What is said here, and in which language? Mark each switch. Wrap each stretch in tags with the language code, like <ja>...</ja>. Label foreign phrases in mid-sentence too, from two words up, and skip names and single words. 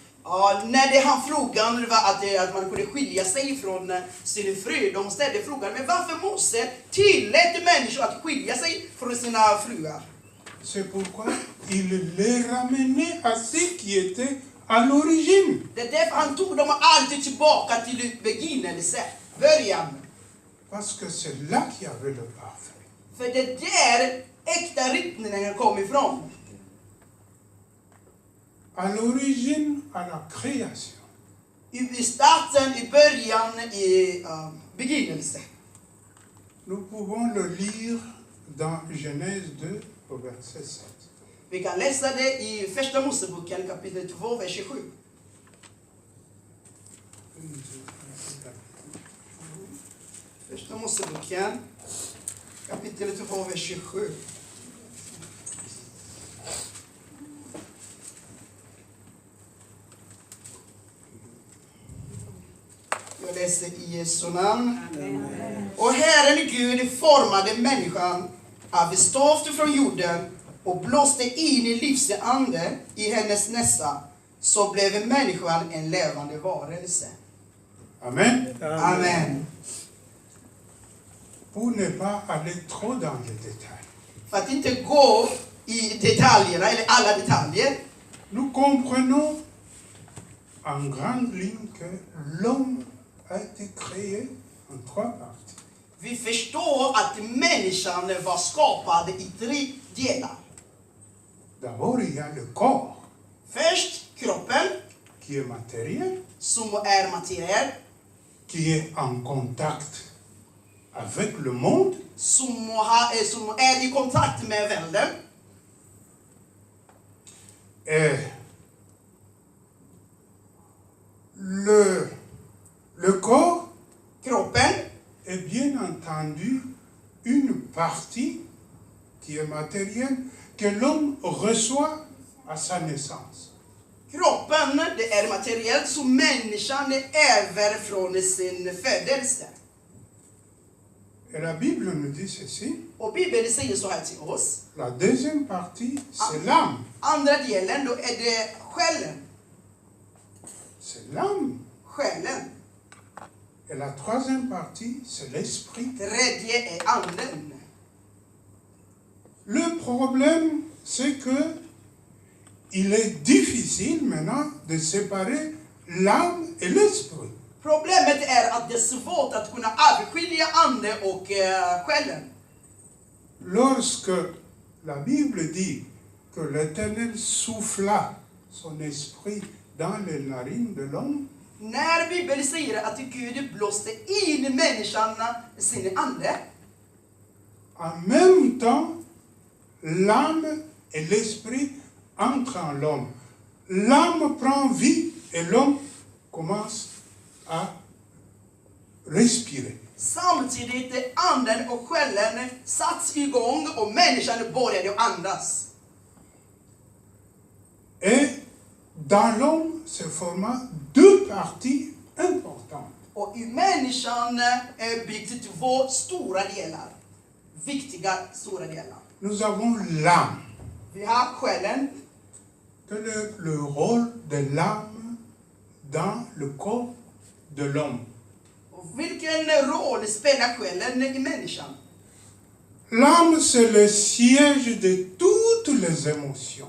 <sv>Ja, när han frågan var att man kunde skilja sig från sin fru, de ställde frågan, men varför Mose tillät människor att skilja sig från sina fruar?</sv> <fr>C'est pourquoi il les ramenait à ce qui était à l'origine.</fr> <sv>Det är därför han tog dem alltid tillbaka till början.</sv> <fr>Parce que c'est là qu'il y avait le parfait.</fr> <sv>För det är där äkta riktningen kom ifrån.</sv> <fr>À l'origine, à la création.</fr> <sv>I starten, i början, i begynnelsen.</sv> <fr>Nous pouvons le lire dans Genèse 2 au verset 7.</fr> <sv>Vi kan läsa det i första Moseboken kapitel 2, vers 27. Första Moseboken kapitel 2, vers 27. Jag läser i Jesu namn. Och Herren Gud formade människan av stoft från jorden och blåste in i livsande i hennes nässa, så blev människan en levande varelse. Amen. Amen.</sv> <fr>Pour ne pas aller trop dans les détails.</fr> <sv>För att inte gå i detaljerna, eller alla detaljer,</sv> <fr>Nous comprenons en grande ligne que l'homme a été créé en 3 parties.</fr> <sv>vi förstår att människan var skapad i 3 delar.</sv> <fr>D'abord, il y a le corps</fr> <sv>Först kroppen,</sv> <fr>qui est matériel,</fr> <sv>som är materiell,</sv> <fr>qui est en contact avec le monde,</fr> <sv>som är i kontakt med världen.</sv> <fr>et le corps</fr> <sv>Kroppen</sv> <fr>est bien entendu une partie qui est matérielle que l'homme reçoit à sa naissance.</fr> <sv>Kroppen, det är materiellt som människan ärver från sin födelse.</sv> <fr>Et la Bible nous dit ceci.</fr> <sv>Och Bibeln säger så här till oss.</sv> <fr>La deuxième partie, c'est l'âme.</fr> <sv>Andra delen, då är det själen.</sv> <fr>C'est l'âme.</fr> <sv>Själen.</sv> <fr>Et la troisième partie, c'est l'esprit.</fr> <sv>Tredje är anden.</sv> <fr>Le problème, c'est que il est difficile maintenant de séparer l'âme et l'esprit.</fr> <sv>Problemet är att det är svårt att kunna avskilja ande och själen.</sv> <fr>Lorsque la Bible dit que l'Éternel souffla son esprit dans les narines de l'homme,</fr> <sv>När Bibeln säger att Gud blåste in människan sin ande,</sv> <fr>en même temps, l'âme et l'esprit entrent en l'homme. L'âme prend vie et l'homme commence à respirer.</fr> <sv>samtidigt anden och själen satts igång och människan började andas.</sv> <fr>Et dans l'homme se forment 2 parties importantes.</fr> <sv>Och i människan är byggt 2 stora delar. Viktiga stora delar.</sv> <fr>Nous avons l'âme.</fr> <sv>Vi har själen.</sv> <fr>Quel est le rôle de l'âme dans le corps de l'homme?</fr> <sv>Och vilken roll spelar själen i människan?</sv> <fr>L'âme, c'est le siège de toutes les émotions.</fr>